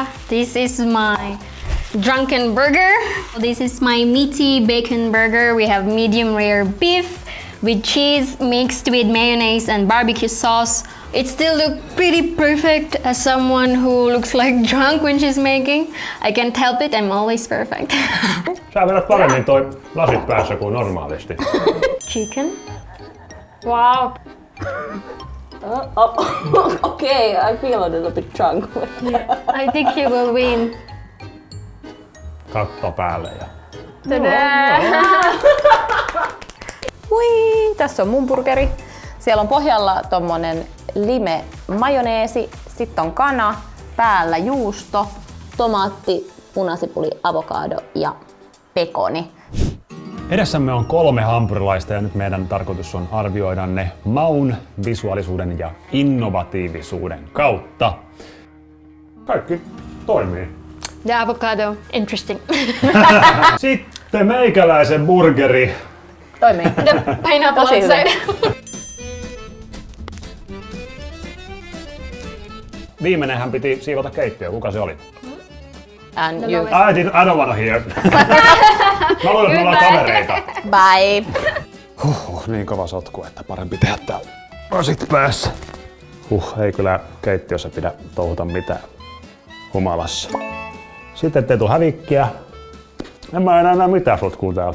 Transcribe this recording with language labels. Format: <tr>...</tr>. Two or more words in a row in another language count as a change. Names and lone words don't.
<en>This is my drunken burger. This is my meaty bacon burger. We have medium rare beef with cheese mixed with mayonnaise and barbecue sauce. It still looks pretty perfect as someone who looks like drunk when she's making. I can't help it, I'm always perfect.</en> <fi>Sä vedät paremmin toi lasit päässä kuin normaalisti.</fi> <en>Chicken. Wow. Okay, I feel a little bit drunk. I think you will win.</en> <fi>Katto päälle ja... Hui, tässä on mun burgeri. Siellä on pohjalla tommonen lime majoneesi, sitten on kana, päällä juusto, tomaatti, punasipuli, avokado ja pekoni. Edessämme on 3 hampurilaista ja nyt meidän tarkoitus on arvioida ne maun, visuaalisuuden ja innovatiivisuuden kautta. Kaikki toimii.</fi> <en>The avocado, interesting.</en> <fi>Sitten meikäläisen burgeri. Toimii.</fi> <en>The pineapple</en> <fi>Tosi hyvä.</fi> <en>outside.</en> <fi>Viimeinenhän piti siivota keittiö. Kuka se oli?</fi> <en>And you. I don't wanna hear.</en> <fi>Mä luulen, että me ollaan kavereita.</fi> <en>Bye.</en> <fi>Niin kova sotku, että parempi tehdä täällä lasit päässä. Ei kyllä keittiössä pidä touhuta mitään humalassa. Sitten ettei tuu hävikkiä. En mä enää näe mitään sotkua täällä.</fi>